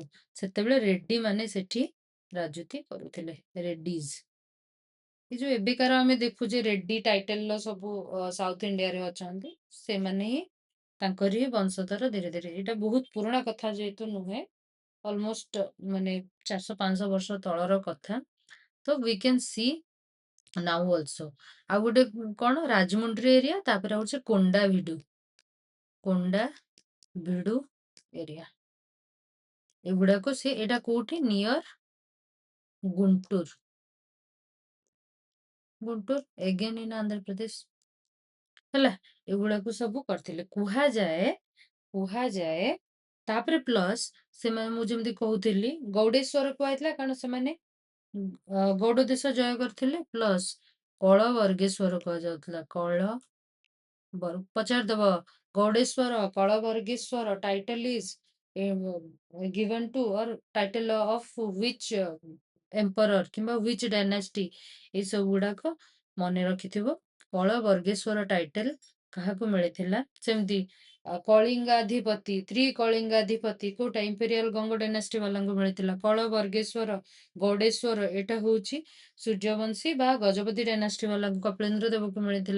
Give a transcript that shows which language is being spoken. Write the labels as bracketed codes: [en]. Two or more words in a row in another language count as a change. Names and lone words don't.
[or] ସେତେବେଳେ ରେଡ୍ଡି ମାନେ ସେଠି ରାଜୁତି କରୁଥିଲେ ରେଡ୍ଡିଜ। ଏ ଯୋଉ ଏବେକାର ଆମେ ଦେଖୁଛେ ରେଡ୍ଡି ଟାଇଟେଲର ସବୁ ସାଉଥ ଇଣ୍ଡିଆରେ ଅଛନ୍ତି ସେମାନେ ହିଁ ତାଙ୍କରି ହିଁ ବଂଶଧର ଧୀରେ ଧୀରେ। ଏଇଟା ବହୁତ ପୁରୁଣା କଥା ଯେହେତୁ ନୁହେଁ ଅଲମୋଷ୍ଟ ମାନେ 400-500 ବର୍ଷ ତଳର କଥା। [en] ତ we can see now also. [or] ଆଉ ଗୋଟେ କଣ ରାଜମୁଣ୍ଡ୍ରି ଏରିଆ ତାପରେ ହଉଛି କୋଣ୍ଡା ଭିଡୁ ଏରିଆ ଏଗୁଡାକୁ ସେ ଏଇଟା କୋଉଠି ନିୟର ଗୁଣ୍ଟୁର [en] again in [or] ଆନ୍ଧ୍ରପ୍ରଦେଶ ହେଲା। ଏଗୁଡାକୁ ସବୁ କରିଥିଲେ କୁହାଯାଏ। ତାପରେ ପ୍ଲସ୍ ସେମାନେ ମୁଁ ଯେମିତି କହୁଥିଲି ଗୌଡେଶ୍ୱର କୁହାଯାଇଥିଲା କାରଣ ସେମାନେ ଗୌଡ ଦେଶ ଜୟ କରିଥିଲେ। ପ୍ଲସ୍ କଳ ବର୍ଗେଶ୍ୱର କୁହାଯାଉଥିଲା ପଚାରିଦବ ଗୌଡେଶ୍ୱର କଳ ବର୍ଗେଶ୍ୱର [en] title is given to or title of which emperor [or] किंबा [en] which dynasty [or] ଏ ସବୁ ଗୁଡ଼ାକ ମନ ରଖିଥିବ। कଳ ବର୍ଗେଶ୍ୱର ଟାଇଟେଲ କାହାକୁ ମିଳିଥିଲା ସେମିତି କଳିଙ୍ଗାଧିପତି ତ୍ରିକଳିଙ୍ଗାଧିପତି କୋଉଟା ଇମ୍ପେରିଆଲ ଗଙ୍ଗ ଡାଇନାଷ୍ଟି ବାଲାଙ୍କୁ ମିଳିଥିଲା କଳ ବର୍ଗେଶ୍ୱର ଗୌଡେଶ୍ୱର ଏଟା ହଉଛି ସୂର୍ଯ୍ୟବଂଶୀ ବା ଗଜପତି ଡାଇନାଷ୍ଟି ବାଲାଙ୍କୁ କପିଳେନ୍ଦ୍ର ଦେବକୁ ମିଳିଥିଲା।